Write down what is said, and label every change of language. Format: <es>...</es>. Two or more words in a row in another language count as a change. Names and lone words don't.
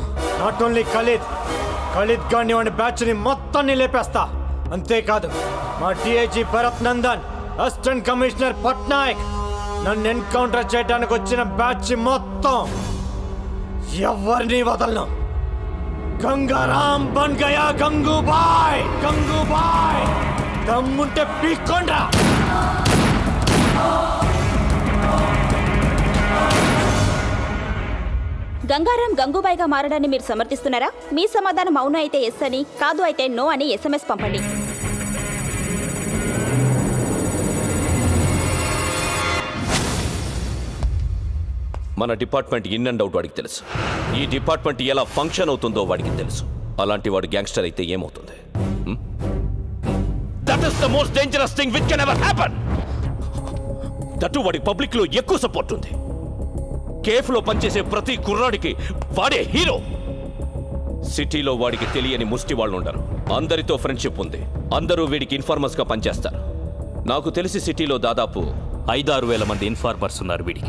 <en>not only</en> <te>ఖలీద్ గాని వాడి బ్యాచ్ని మొత్తాన్ని లేపేస్తా. అంతేకాదు మా డిఐజీ భరత్ నందన్,</te> <en>assistant commissioner</en> <te>పట్నాయక్, నన్ను ఎన్కౌంటర్ చేయడానికి వచ్చిన బ్యాచ్ మొత్తం ఎవరిని వదలను. గంగారాం</te> <hi>बन गया</hi> <te>గంగూబాయ్. గంగూబాయ్ దమ్ముంటే పీక్కొండ్రా. గంగారాం గంగూబాయిగా మారడాన్ని మీరు సమర్థిస్తున్నారా? మీ సమాధానం అవును అయితే ఎస్ అని, కాదు అయితే నో అని SMS పంపండి. మన డిపార్ట్మెంట్</te> <en>in and out</en> <te>వాడికి తెలుసు. ఈ డిపార్ట్మెంట్ ఎలా ఫంక్షన్ అవుతుందో వాడికి తెలుసు. అలాంటి వాడు గ్యాంగ్స్టర్ అయితే ఏమవుతుంది?</te> <en>That is the most dangerous thing which can ever happen.</en> <te>దట్ వాడికి పబ్లిక్ లో ఎక్కువ సపోర్ట్ ఉంది. కేఫ్లో పనిచేసే ప్రతి కుర్రాడికి వాడే హీరో. సిటీలో వాడికి తెలియని ముష్టి వాళ్ళు ఉండరు. అందరితో ఫ్రెండ్షిప్ ఉంది. అందరూ వీడికి ఇన్ఫార్మర్స్ గా పనిచేస్తారు. నాకు తెలిసి సిటీలో దాదాపు 5-6 వేల మంది ఇన్ఫార్మర్స్ ఉన్నారు వీడికి.</te>